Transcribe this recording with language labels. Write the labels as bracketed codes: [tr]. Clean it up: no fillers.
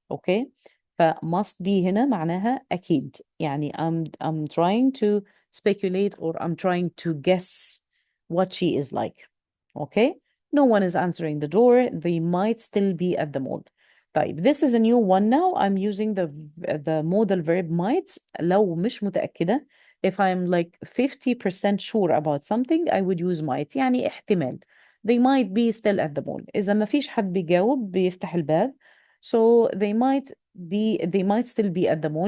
[ar] أوكي، ف must be هنا معناها أكيد. [en] يعني I'm trying to speculate or I'm trying to guess what she is like. [ar] أوكي. [en] No one is answering the door. They might still be at the mall. طيب, this is a new one now. I'm using the modal verb might. [ar] لو مش متأكدة, [en] if I'm like 50% sure about something, I would use might. [ar] يعني احتمال. [en] They might be still at the mall. [ar] إذا ما فيش حد بيجاوب بيفتح الباب. [en] So they might still be at the mall.